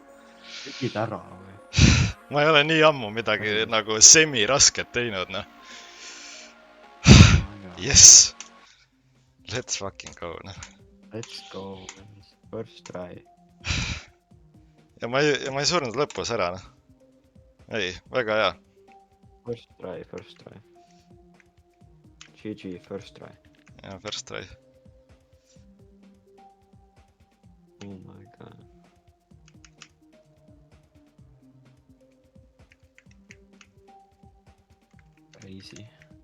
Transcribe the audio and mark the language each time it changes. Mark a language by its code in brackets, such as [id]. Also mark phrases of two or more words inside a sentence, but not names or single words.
[et] Tegid ära või? Ma ei ole nii ammu midagi nagu semi-rasket teinud, noh. [en] Yes. Let's fucking go, noh. Let's go. First try. [et] Ja ma ei surnud lõpus ära, noh. Ei, väga hea. [en] First try. GG, first try. Ja, first try. Oh my god. Crazy.